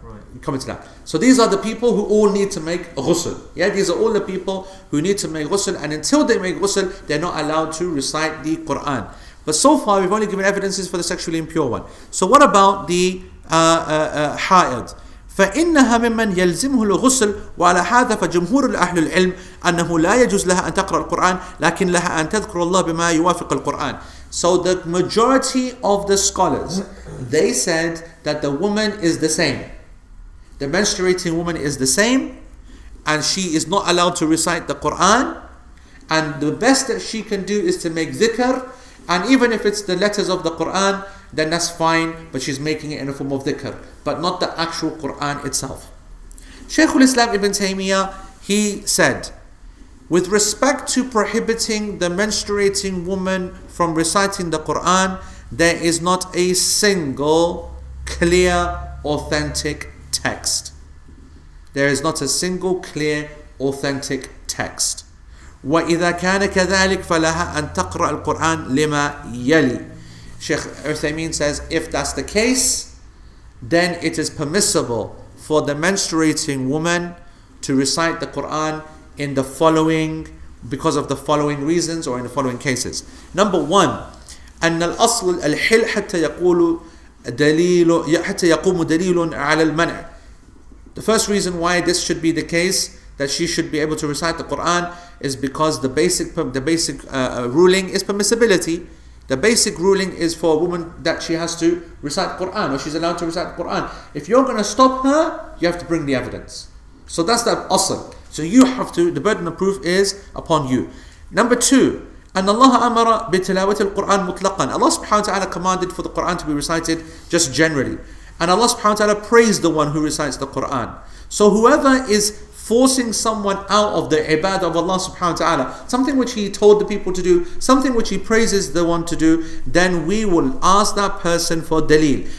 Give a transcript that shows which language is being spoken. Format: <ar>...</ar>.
<en>Right. Coming to that. So these are the people who all need to make ghusl. Yeah, these are all the people who need to make ghusl, and until they make ghusl, they're not allowed to recite the Quran. But so far, we've only given evidences for the sexually impure one. So what about the حائض?</en> <ar>فإنها ممن يلزمه الغسل وعلى هذا فجمهور أهل العلم أنه لا يجوز لها أن تقرأ القرآن لكن لها أن تذكر الله بما يوافق القرآن.</ar> <en>So the majority of the scholars, they said that the woman is the same. The menstruating woman is the same, and she is not allowed to recite the Quran, and the best that she can do is to make dhikr. And even if it's the letters of the Quran, then that's fine, but she's making it in a form of dhikr, but not the actual Quran itself. Shaykh al-Islam Ibn Taymiyyah, he said, with respect to prohibiting the menstruating woman from reciting the Quran, there is not a single clear, authentic text. There is not a single clear, authentic text.</en> <ar>وَإِذَا كَانَ كَذَلِكَ فَلَهَا أَن تَقْرَأَ الْقُرْآنَ لِمَا يَلِي.</ar> <en>Shaykh Uthaymeen says, if that's the case, then it is permissible for the menstruating woman to recite the Quran in the following, because of the following reasons or in the following cases. Number 1,</en> <ar>أن الأصل الحل حتى يقوم دليل على المنع.</ar> <en>The first reason why this should be the case, that she should be able to recite the Quran, is because the basic ruling is permissibility. The basic ruling is for a woman that she has to recite Quran, or she's allowed to recite Quran. If you're going to stop her, you have to bring the evidence. So that's the asl. So you have to, the burden of proof is upon you. Number 2,</en> <ar>أن الله أمر بتلاوة القرآن مطلقا.</ar> <en>Allah subhanahu wa ta'ala commanded for the Quran to be recited just generally. And Allah subhanahu wa ta'ala praised the one who recites the Quran. So whoever is forcing someone out of the ibadah of Allah subhanahu wa ta'ala, something which He told the people to do, something which He praises the one to do, then we will ask that person for dalil.</en>